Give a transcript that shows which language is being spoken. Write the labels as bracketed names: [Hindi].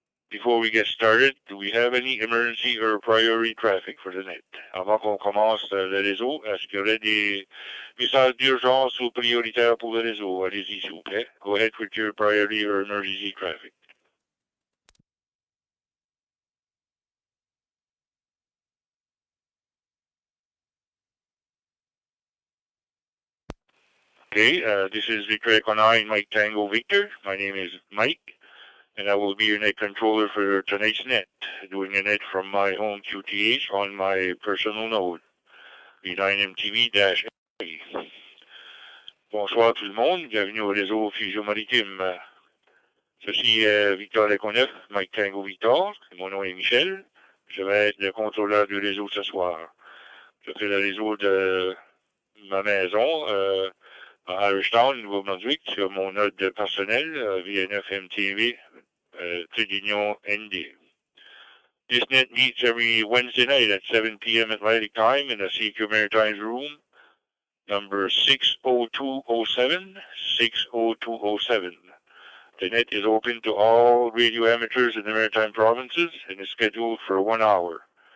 [English] Before we get started, do we have any emergency or priority traffic for the net? [French] Avant qu'on commence le réseau, est-ce qu'il y aurait des messages d'urgence ou prioritaires pour le réseau? Allez-y, s'il vous plaît. [English] Go ahead with your priority or emergency traffic. Okay, this is Victor Echo 9, Mike Tango Victor. My name is Mike, and I will be your net controller for tonight's net, doing the net from my home QTH on my personal node, V9MTV-A. [French] Bonsoir tout le monde, bienvenue au réseau Fusion Maritime. Ceci est Victor Echo 9, Mike Tango Victor, mon nom est Michel. Je vais être le contrôleur du réseau ce soir. Je fais le réseau de ma maison, à Irishtown, Nouveau-Brunswick, sur mon node personnel, V9MTV, Tridunion ND. [English] This net meets every Wednesday night at 7 p.m. Atlantic time in the CQ Maritime room, number 60207, 60207. The net is open to all radio amateurs in the Maritime provinces and is scheduled for 1 hour.